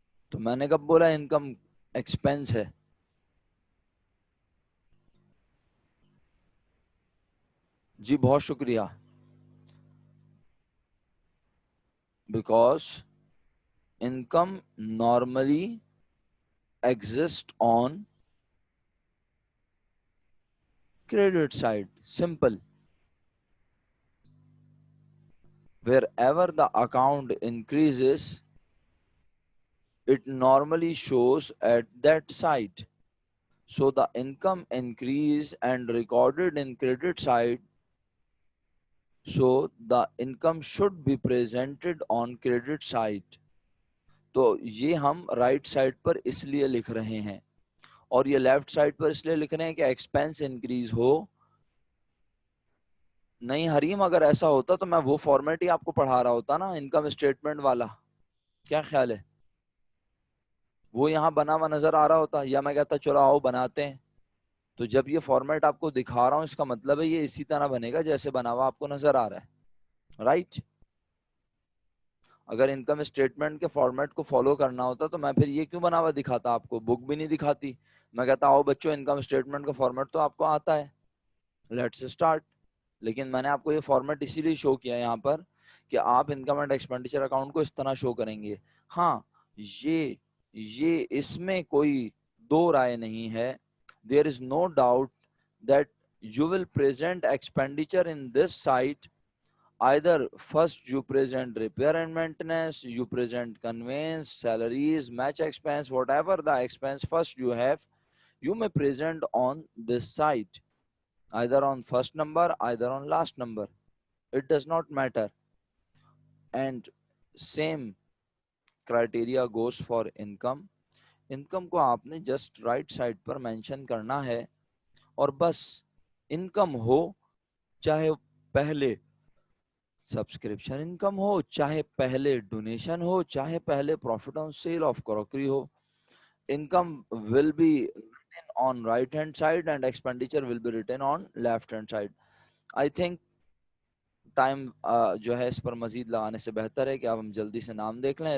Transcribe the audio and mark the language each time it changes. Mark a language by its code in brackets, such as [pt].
[ur] تو میں نے کب بولا انکم ایکسپینس ہے؟ جی بہت شکریہ. [en] Because income normally exist on credit side. Simple. Wherever the account increases, it normally shows at that side. So the income increase and recorded in credit side. So the income should be presented on credit side. [ur] تو یہ ہم right side پر اس لیے لکھ رہے ہیں، اور یہ left side پر اس لیے لکھ رہے ہیں کہ ایکسپینس انکریز ہو. نہیں حریم، اگر ایسا ہوتا تو میں وہ فارمیٹ ہی آپ کو پڑھا رہا ہوتا نا، انکم اسٹیٹمنٹ والا. کیا خیال ہے؟ وہ یہاں بنا ہوا نظر آ رہا ہوتا، یا میں کہتا چلو آؤ بناتے ہیں. تو جب یہ فارمیٹ آپ کو دکھا رہا ہوں، اس کا مطلب ہے یہ اسی طرح بنے گا جیسے بنا ہوا آپ کو نظر آ رہا ہے، رائٹ؟ اگر انکم اسٹیٹمنٹ کے فارمیٹ کو فالو کرنا ہوتا تو میں پھر یہ کیوں بنا ہوا دکھاتا آپ کو، بک بھی نہیں دکھاتی. میں کہتا آؤ بچوں انکم اسٹیٹمنٹ کا فارمیٹ تو آپ کو آتا ہے، لیٹس اسٹارٹ. لیکن میں نے آپ کو یہ فارمیٹ اسی لیے شو کیا یہاں پر کہ آپ انکم اینڈ ایکسپینڈیچر اکاؤنٹ کو اس طرح شو کریں گے. ہاں یہ اس میں کوئی دو رائے نہیں ہے. [en] There is no doubt that you will present expenditure in this site. Either first you present repair and maintenance, you present conveyance, salaries, match expense, whatever the expense first you have, you may present on this site. Either on first number, either on last number. It does not matter. And same criteria goes for income. [ur] Income کو آپ نے just right side پر mention کرنا ہے، اور بس income ہو، چاہے پہلے subscription income ہو، چاہے پہلے ڈونیشن ہو، چاہے پہلے profit on cell of crockery ہو. [en] Income will be written on right hand side and expenditure will be written on left hand side. I think [ur] time جو ہے اس پر مزید لگانے سے بہتر ہے کہ اب ہم جلدی سے نام دیکھ لیں.